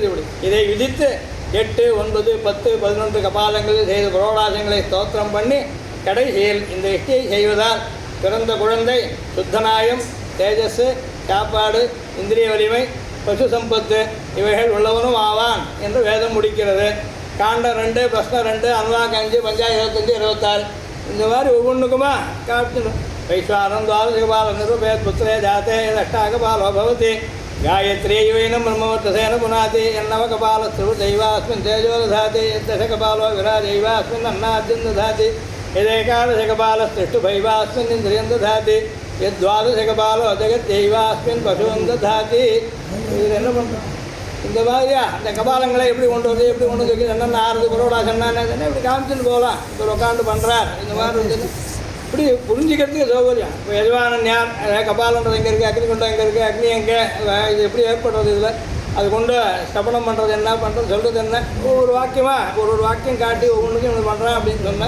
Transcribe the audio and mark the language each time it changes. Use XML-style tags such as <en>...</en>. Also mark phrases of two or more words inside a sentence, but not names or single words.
<ta>இப்படி இதை விதித்து 8, 9, 10, 11 கபாலங்களில் செய்த புரோடாசங்களை ஸ்தோத்திரம் பண்ணி கடைசியில் இந்த இஷ்டியை செய்வதால் பிறந்த குழந்தை சுத்தநாயம், தேஜஸ், சாப்பாடு, இந்திரிய வலிமை, பசு சம்பத்து இவைகள் உள்ளவனும் ஆவான் என்று வேதம் முடிக்கிறது. காண்டம் 2, பிரஷ்னம் 2, அனுவாகம் 5, பஞ்சாயம் 25, 26 இந்த மாதிரி ஒவ்வொன்றுக்குமா காட்டணும்.</ta> <sa>वैश्वानरं द्वादशकपालं निर्वपेत् पुत्रे जाते अष्टाकपालो भवति गायत्री यूनं ब्रह्मवर्तसेन पुनाति यन्नवकपालस्तु दैवास्मिन् तेजो दधाति यद्दशकपालो विराजैवास्मिन् अन्नाद्यं दधाति यदेकादशकपालस्तिष्ठुभैवास्मिन् इन्द्रियं दधाति यद्वादशकपालो जगत्यैवास्मिन् पशुं दधाति</sa> <ta>இது என்ன பண்ணுறோம் இந்த மாதிரியா அந்த கபாலங்களை எப்படி கொண்டு வந்து எப்படி கொண்டு வந்து என்னென்ன ஆறுது குரோடா சொன்னானே இப்படி காமிச்சுன்னு போகலாம். இப்போ உட்காந்து பண்ணுறார் இந்த மாதிரி வந்து இப்படி புரிஞ்சுக்கிறதுக்கு சௌகரியம். இப்போ எஜமானன் யார், கபாலன்றது எங்கே இருக்குது, அக்னி கொண்டு எங்கே இருக்குது, அக்னி எங்கே, இது எப்படி ஏற்படுறது, இதில் அது கொண்டு ஸ்தபனம் பண்ணுறது என்ன, பண்ணுறது சொல்கிறது என்ன, ஒவ்வொரு வாக்கியமாக ஒரு வாக்கியம் காட்டி ஒவ்வொன்றுக்கும் இவங்க பண்ணுறான் அப்படின்னு சொன்னேன்.</ta>